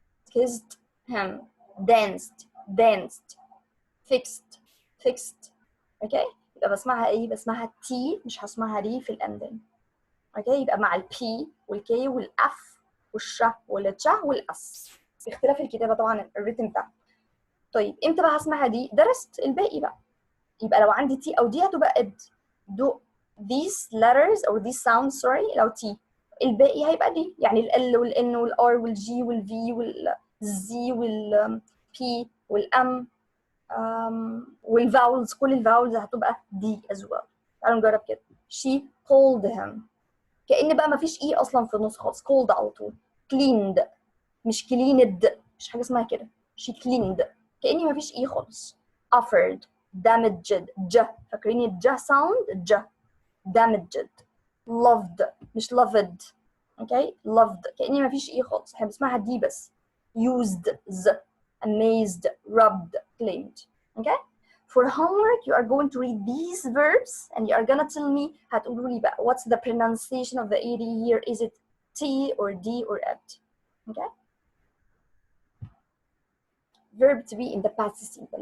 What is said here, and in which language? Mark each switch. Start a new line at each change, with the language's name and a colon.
English: kissed him. danced. fixed fixed.
Arabic: اوكي يبقى بسمعها ايه؟ بسمعها تي، مش هسمعها ري في الاندنج. اوكي يبقى مع البي والكي والاف والش والتش والاس، باختلاف الكتابه طبعا الريتم بتاعها. طيب امتى بقى هسمعها دي؟ درست الباقي بقى. يبقى لو عندي تي او دي هتبقى اد.
English: do these letters or these sounds sorry
Arabic: لو تي، الباقي هيبقى دي، يعني ال والان والار والجي والفي والزي والبي والام والفاولز، كل الفاولز هتبقى دي
English: as well.
Arabic: تعالوا نجرب كده.
English: she called him،
Arabic: كأن بقى مفيش اي اصلا في النص خالص، called على طول. cleaned مش cleaned، مش حاجه اسمها كده.
English: she cleaned
Arabic: كأني مفيش اي خالص.
English: offered damaged
Arabic: ج، فاكرين الج sound؟ ج damaged.
English: loved
Arabic: مش
English: loved.
Arabic: اوكي loved كأني مفيش اي خالص، احنا بنسمعها دي بس.
English: used ز. amazed rubbed claimed. okay for homework you are going to read these verbs and you are gonna tell me
Arabic: هتقولوا لي بقى
English: what's the pronunciation of the AD here, is it T or D or ed. okay verb to be in the past simple.